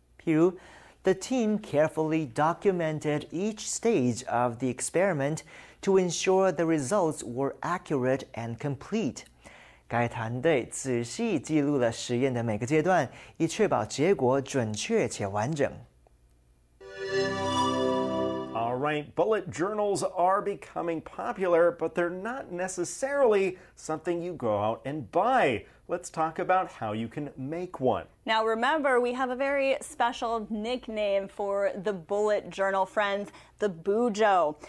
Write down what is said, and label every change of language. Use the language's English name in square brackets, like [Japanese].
[Chinese] 譬如 [English] ，The team carefully documented each stage of the experiment to ensure the results were accurate and complete。 [Chinese] 该团队仔细记录了实验的每个阶段，以确保结果准确且完整。 [English] Right, bullet journals are becoming popular, but they're not necessarily something you go out and buy. Let's talk about how you can make one. Now remember, we have a very special nickname for the bullet journal, friends, the Bujo.